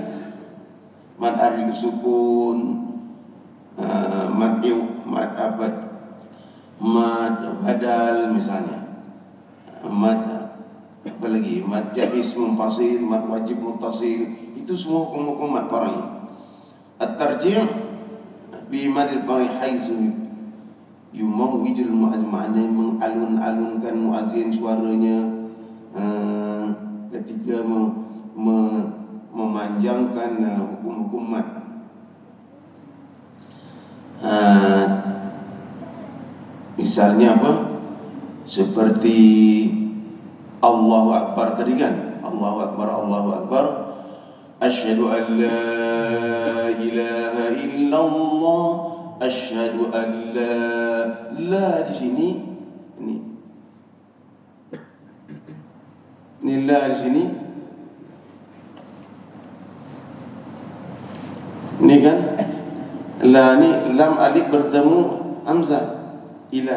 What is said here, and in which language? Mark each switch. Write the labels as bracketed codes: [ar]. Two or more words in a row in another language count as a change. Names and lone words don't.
[id] Mat aril sukun, mat abad, mat badal misalnya, mat apa lagi, mat [ar] جائز منفصل, [id] mat [ar] واجب متصل, [id] itu semua hukum-hukum [ar] مد فرعي. الترجيع بمد الفرعي حيث يموّد المؤذن, [id] maknanya mengalun-alunkan muazzin suaranya ketika memanjangkan hukum-hukum mat. Misalnya apa? Seperti Allahu Akbar tadi kan? [ar] الله أكبر، الله أكبر. أشهد أن لا إله إلا الله. أشهد أن لا [id] di sini ini la di sini. Ini kan la ni [ar] لام ألف [id] bertemu hamzah ilah.